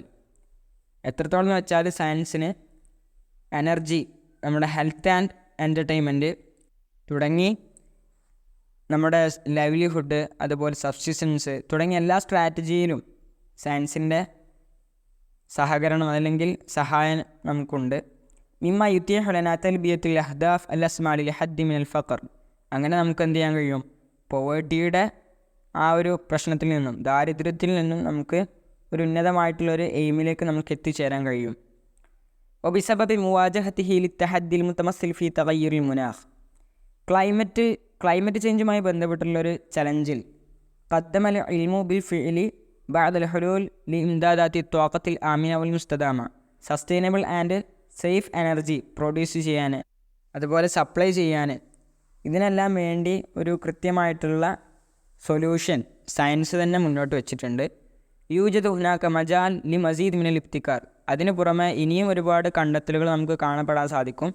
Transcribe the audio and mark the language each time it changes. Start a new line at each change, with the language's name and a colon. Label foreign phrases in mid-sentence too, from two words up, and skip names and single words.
Malayalam: എത്രത്തോളം എന്ന് വെച്ചാൽ സയൻസിന് എനർജി, നമ്മുടെ
English: health and entertainment
Malayalam: തുടങ്ങി നമ്മുടെ ലൈവ്ലിഹുഡ്, അതുപോലെ സബ്സിസ്റ്റൻസ് തുടങ്ങിയ എല്ലാ സ്ട്രാറ്റജിയിലും സയൻസിൻ്റെ സഹകരണം അല്ലെങ്കിൽ സഹായം നമുക്കുണ്ട്.
Arabic: مما يؤتيه لنا تلبية الأهداف الأسمى للحد من الفقر.
Malayalam: അങ്ങനെ നമുക്ക് എന്ത് ചെയ്യാൻ കഴിയും, പോവേർട്ടിയുടെ ആ ഒരു പ്രശ്നത്തിൽ നിന്നും, ദാരിദ്ര്യത്തിൽ നിന്നും നമുക്ക് ഒരു ഉന്നതമായിട്ടുള്ളൊരു എയിമിലേക്ക് നമുക്ക് എത്തിച്ചേരാൻ കഴിയും.
Arabic: وبسبب مواجهته للتحدي المتمثل في تغير المناخ.
Malayalam: ക്ലൈമറ്റ് ചേഞ്ചുമായി ബന്ധപ്പെട്ടുള്ളൊരു ചലഞ്ചിൽ
Arabic: قدم العلم بالفعل بعض الحلول لإمدادات الطاقة الآمنة والمستدامة.
English: sustainable and safe energy produce
Malayalam: ചെയ്യാൻ, അതുപോലെ സപ്ലൈ ചെയ്യാൻ, ഇതിനെല്ലാം വേണ്ടി ഒരു കൃത്യമായിട്ടുള്ള സൊല്യൂഷൻ സയൻസ് തന്നെ മുന്നോട്ട് വെച്ചിട്ടുണ്ട്.
Arabic: يوجد هناك مجال لمزيد من الابتكار.
Malayalam: അതിന് പുറമെ ഇനിയും ഒരുപാട് കണ്ടെത്തലുകൾ നമുക്ക് കാണപ്പെടാൻ സാധിക്കും.